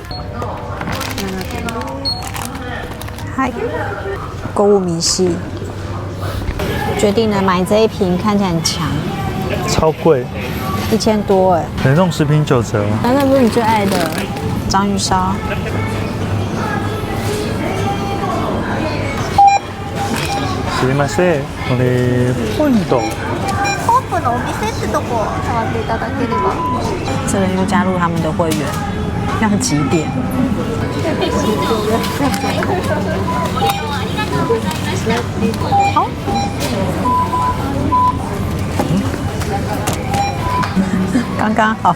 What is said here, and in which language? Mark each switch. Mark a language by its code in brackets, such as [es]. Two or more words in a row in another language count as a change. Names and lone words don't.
[zh] 嗨，购物明细，决定了买这一瓶，看起来很强，超贵，1000多哎。冷冻食品9折。那不是你最爱的章鱼烧？ [ja] すみません、これポイント。ホープのお店ってとこ触っていただければ。 [zh] 这个又加入他们的会员，要几点？好。刚刚好。